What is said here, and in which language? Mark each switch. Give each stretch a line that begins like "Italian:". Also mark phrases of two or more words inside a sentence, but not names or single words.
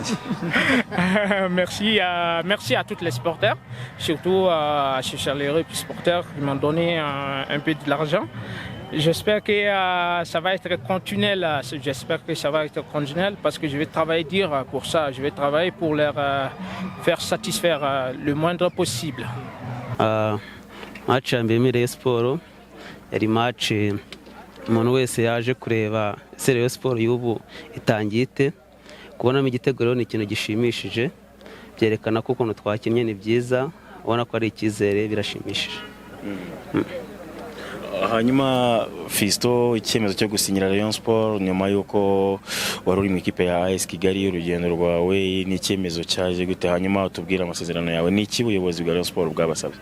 French: Merci à tous les supporters, surtout à ces chaleureux supporters qui m'ont donné un peu de l'argent. J'espère que ça va être continuel. Parce que je vais travailler dur pour ça. Je vais travailler pour leur faire satisfaire le moindre possible.
Kinyarwanda: Match mbemere sport yari match umuntu wese yaje kureba Rayon Sport y'ubu itangiye ite kubonamo igitego rero ni ikintu gishimishije byerekana ko ukuntu twakinnye ni byiza ubona ko ari ikizere birashimishije. Hanyuma Fisto icyemezo cyo gusinyira Rayon Sport nyuma yuko wari uri mu ikipe ya AS Kigali urugendo rwawe ni icyemezo cyaje gute hanyuma tubwira amasezerano yawe ni iki ubuyobozi bwa Rayon Sport bwabasabye?